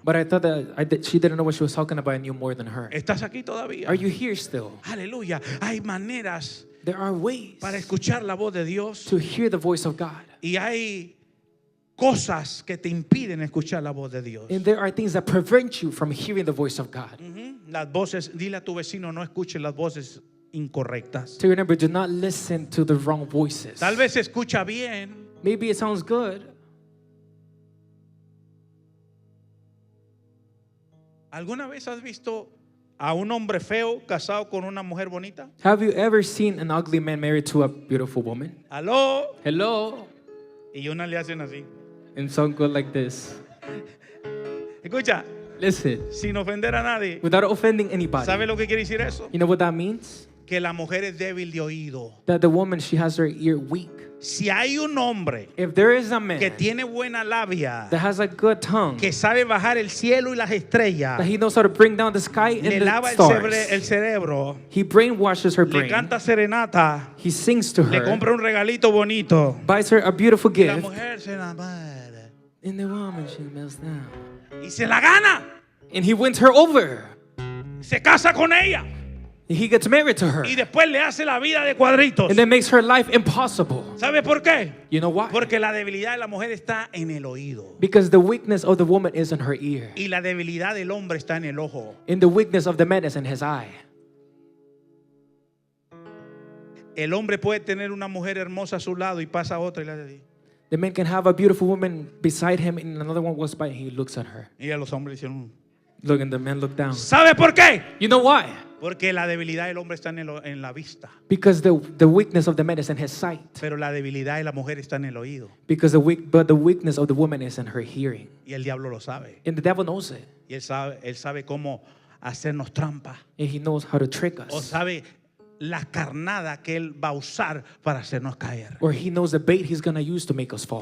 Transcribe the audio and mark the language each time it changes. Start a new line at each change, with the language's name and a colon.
English: But I thought that she didn't know what she was talking about. I knew more than her.
Spanish: ¿Estás aquí todavía?
English: Are you here still?
Spanish: Aleluya. Hay maneras
English: There are ways
Spanish: para escuchar la voz de Dios.
English: to hear the voice of God.
Spanish: Y hay cosas que te impiden escuchar la voz de Dios.
English: And there are things that prevent you from hearing the voice of God.
Spanish: Ujú. Las voces, dile a tu vecino, no escuche las voces incorrectas.
English: So remember, do not listen to the wrong voices.
Spanish: Tal vez se escucha bien,
English: Maybe it sounds good.
Spanish: ¿alguna vez has visto a un hombre feo casado con una mujer bonita?
English: Have you ever seen an ugly man married to a beautiful woman?
Spanish: Aló.
English: Hello?
Spanish: Y una le hacen así.
English: And some go like this.
Spanish: Escucha,
English: Listen,
Spanish: sin ofender a nadie.
English: without offending anybody.
Spanish: ¿Sabe lo que quiere decir eso?
English: You know what that means?
Spanish: Que la mujer es débil de oído.
English: That the woman, she has her ear weak.
Spanish: Si hay un hombre
English: If there is a man
Spanish: que tiene buena labia,
English: that has a good tongue,
Spanish: que sabe bajar el cielo y las estrellas,
English: that he knows how to bring down the sky
Spanish: le
English: and the
Spanish: lava
English: stars,
Spanish: el cerebro,
English: he brainwashes her
Spanish: le
English: brain,
Spanish: canta serenata,
English: he sings to
Spanish: le
English: her,
Spanish: compra un regalito bonito,
English: buys her a beautiful
Spanish: y la
English: gift,
Spanish: mujer se enamora
English: and the woman, she melts down.
Spanish: y se la gana,
English: And he wins her over.
Spanish: se casa con ella
English: He gets married to her.
Spanish: y después le hace la vida de cuadritos.
English: And then makes her life impossible.
Spanish: ¿Sabe por qué?
English: You know why?
Spanish: Porque la debilidad de la mujer está en el oído
English: Because the weakness of the woman is in her ear.
Spanish: y la debilidad del hombre está en el ojo.
English: And the weakness of the man is in his eye.
Spanish: El hombre puede tener una mujer hermosa a su lado y pasa otra y le hace así.
English: The man can have a beautiful woman beside him and another one walks by and he looks at her.
Spanish: Y a los hombres hicieron.
English: Look, and the man looked down.
Spanish: ¿Sabe por qué?
English: You know why?
Spanish: Porque la debilidad del hombre está en la vista,
English: Because the weakness of the man is in his sight.
Spanish: pero la debilidad de la mujer está en el oído.
English: Because the weakness of the woman is in her hearing.
Spanish: Y el diablo lo sabe.
English: And the devil knows it.
Spanish: Y él sabe cómo hacernos trampa.
English: And he knows how to trick
Spanish: O
English: us.
Spanish: sabe la carnada que él va a usar para hacernos caer.
English: Or he knows the bait he's going to use to make us fall.